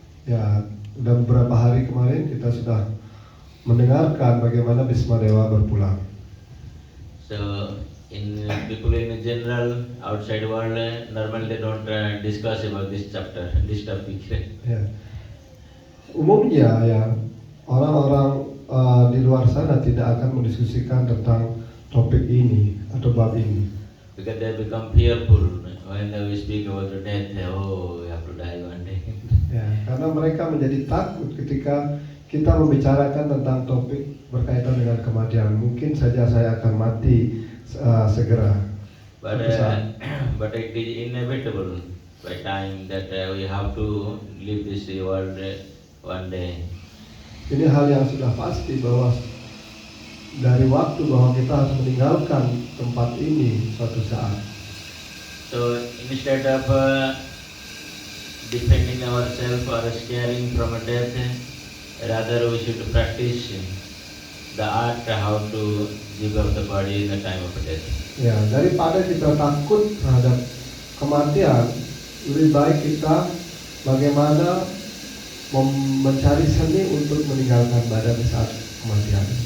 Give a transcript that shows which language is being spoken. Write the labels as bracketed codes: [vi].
[id] Ya, sudah beberapa hari kemarin kita sudah mendengarkan bagaimana Bhisma Dewa berpulang. [en] So in people in general outside world normally they don't discuss about this chapter, this topic. [id] Ya. Umumnya ya orang-orang di luar sana tidak akan mendiskusikan tentang topik ini atau bab ini. [en] Because they become fearful when we speak about the death. Oh, we have to die one day. [id] Ya, karena mereka menjadi takut ketika kita membicarakan tentang topik berkaitan dengan kematian. Mungkin saja saya akan mati segera. [en] But it is inevitable by time that we have to leave this world one day. [id] Ini hal yang sudah pasti bahwa dari waktu bahwa kita harus meninggalkan tempat ini suatu saat. [en] So instead of defending ourselves or scaring from a death, rather we should practice the art how to give up the body in the time of death. [id] Ya, daripada kita takut terhadap kematian, lebih baik kita bagaimana mencari seni untuk meninggalkan badan saat kematian.